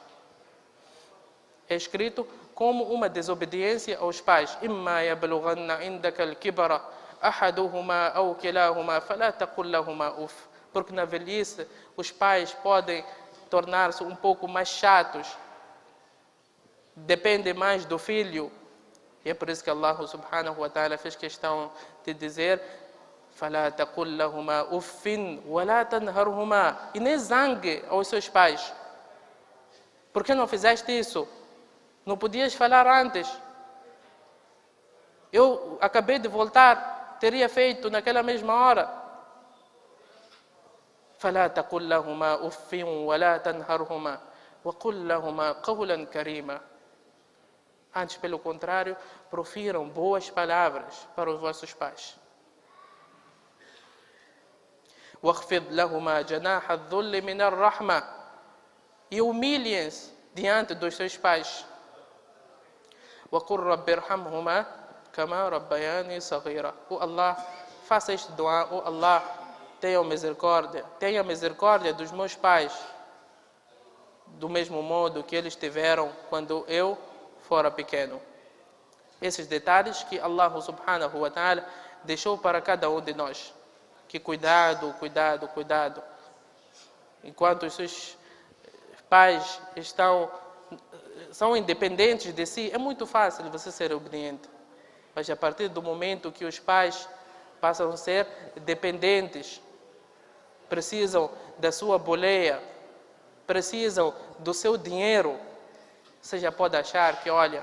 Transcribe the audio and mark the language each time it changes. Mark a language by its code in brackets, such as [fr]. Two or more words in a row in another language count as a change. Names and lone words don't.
[pt] É escrito como uma desobediência aos pais. [ar] إما يبلغن عندك الكبر أحدهما أو كلاهما فلا تقل لهما أف. [pt] Porque na velhice os pais podem tornar-se um pouco mais chatos. Depende mais do filho. E é por isso que Allah [ar] سبحانه وتعالى [pt] fez questão de dizer: [ar] فَلَا تَقُلْ لَهُمَا أُفٍّ وَلَا تَنْهَرْهُمَا. [pt] E nem zangue aos seus pais. Por que não fizeste isso? Não podias falar antes. Eu acabei de voltar, teria feito naquela mesma hora. [ar] فَلَا تَقُلْ لَهُمَا أُفٍّ وَلَا تَنْهَرْهُمَا وَقُلْ لَهُمَا قَوْلًا كَرِيمًا. [pt] Antes, pelo contrário, profiram boas palavras para os vossos pais. [ar] وَاخْفِضْ لَهُمَا جَنَاحَ الذُّلِّ مِنَ الرَّحْمَةِ. [pt] E humilhem-se diante dos seus pais. [ar] وَقُلْ رَبِّ ارْحَمْهُمَا كَمَا رَبَّيَانِي صَغِيرًا. [pt] Oh Allah, faça este dua. Oh Allah, tenha misericórdia dos meus pais, do mesmo modo que eles tiveram quando eu fora pequeno. Esses detalhes que Allah [ar] سبحانه وتعالى [pt] deixou para cada um de nós. Que cuidado. Enquanto os seus pais são independentes de si, é muito fácil você ser obediente. Mas a partir do momento que os pais passam a ser dependentes, precisam da sua boleia, precisam do seu dinheiro, você já pode achar que,